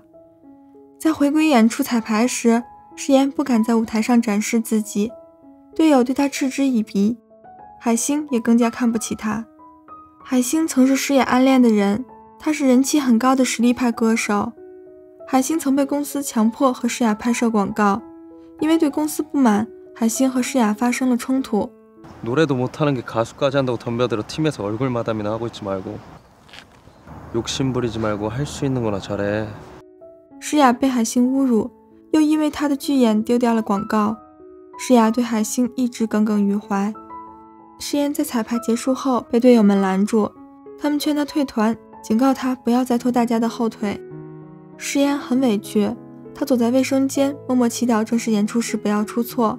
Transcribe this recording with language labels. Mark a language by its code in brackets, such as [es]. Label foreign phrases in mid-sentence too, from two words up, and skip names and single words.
[zh] 在回归演出彩排时，诗妍不敢在舞台上展示自己，队友对她嗤之以鼻，海星也更加看不起她。海星曾是诗雅暗恋的人，他是人气很高的实力派歌手。海星曾被公司强迫和诗雅拍摄广告，因为对公司不满，海星和诗雅发生了冲突。 [ko] 노래도 못하는 게 가수까지 한다고 덤벼들어 팀에서 얼굴 마담이나 하고 있지 말고 욕심 부리지 말고 할 수 있는 거나 잘해. [zh] 诗雅被海星侮辱，又因为她的巨眼丢掉了广告。诗雅对海星一直耿耿于怀。诗妍在彩排结束后被队友们拦住，他们劝她退团，警告她不要再拖大家的后腿。诗妍很委屈，她躲在卫生间默默祈祷正式演出时不要出错。